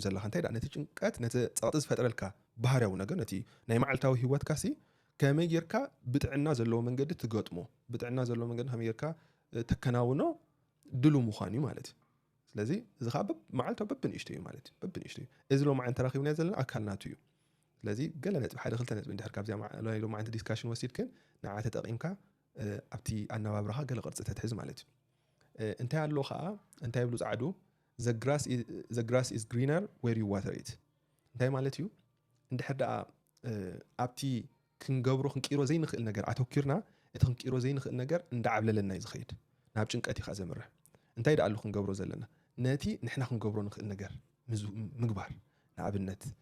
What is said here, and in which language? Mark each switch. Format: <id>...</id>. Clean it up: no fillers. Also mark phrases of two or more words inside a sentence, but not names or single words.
<ti>ዘለኻ እንታይ ዳ ነቲ ጭንቀት ነቲ ጸቕጢ ዝፈጥረልካ ባህርያዊ ነገር ነቲ ናይ መዓልታዊ ህይወትካ ሲ ከመይ ጌርካ ብጥዕና ዘለዎ መንገዲ ትገጥሞ ብጥዕና ዘለዎ መንገዲ ከመይ ጌርካ ተከናውኖ ድሉ ምዃን እዩ ማለት እዩ ስለዚ እዚ ከዓ መዓልታዊ በብንእሽተይ እዩ ማለት እዩ በብንእሽተይ እዚ ሎ ማዓን ተራኺብና ዘለና ኣካልናቱ እዩ ስለዚ ገለ ነጥቢ ሓደ ክልተ ነጥቢ እንድሕር ካብዚኣ ሎ ማዓንቲ ዲስካሽን ወሲድክን ንዓ ተጠቒምካ ኣብቲ ኣነባብራኻ ገለ ቅርፂ ተትሕዝ ማለት እዩ እንታይ ኣሎ ከዓ እንታይ ይብሉ ጻዕዱ</ti> <en>the grass is greener where you water it</en> <ti>እንታይ ማለት እዩ እንድሕር ደኣ ኣብቲ ክንገብሮ ክንቂሮ ዘይንኽእል ነገር ኣተኪርና እቲ ክንቂሮ ዘይንኽእል ነገር እንዳዓብለለና እዩ ዝኸይድ ናብ ጭንቀት ኢኻ ዘምርሕ እንታይ ደኣ ኣሉ ክንገብሮ ዘለና ነቲ ንሕና ክንገብሮ ንኽእል ነገር ምግባር ንኣብነት</ti>